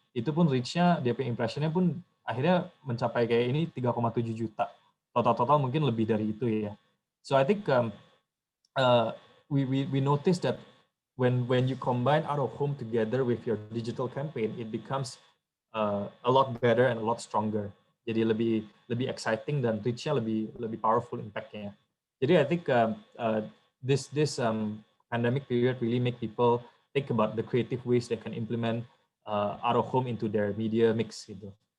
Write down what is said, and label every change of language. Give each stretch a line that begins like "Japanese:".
Indonesian: Itu pun reach-nya, DP impression-nya pun akhirnya mencapai kayak ini 3,7 juta. Total mungkin lebih dari itu ya.
English: So I think we noticed that when you combine out of home together with your digital campaign, it becomes a lot better and a lot stronger.
Indonesian: Jadi lebih exciting dan reach-nya lebih
English: powerful impact-
Indonesian: nya.
English: Jadi I think this pandemic period really make people think about the creative ways they can implement out of home into their media mix gitu.